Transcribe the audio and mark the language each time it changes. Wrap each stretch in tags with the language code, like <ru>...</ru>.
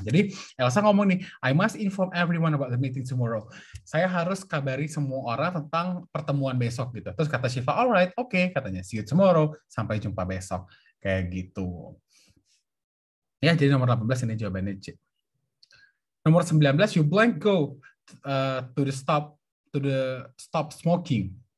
<id>Jadi Elsa ngomong nih,</id> <en>I must inform everyone about the meeting tomorrow.</en> <id>Saya harus kabari semua orang tentang pertemuan besok gitu. Terus kata Shiva, alright, okay, katanya</id> <en>see you tomorrow,</en> <id>sampai jumpa besok. Kayak gitu. Ya, jadi nomor 18 ini jawabannya C. Nomor 19,</id> <en>you blank go to the stop smoking.</en>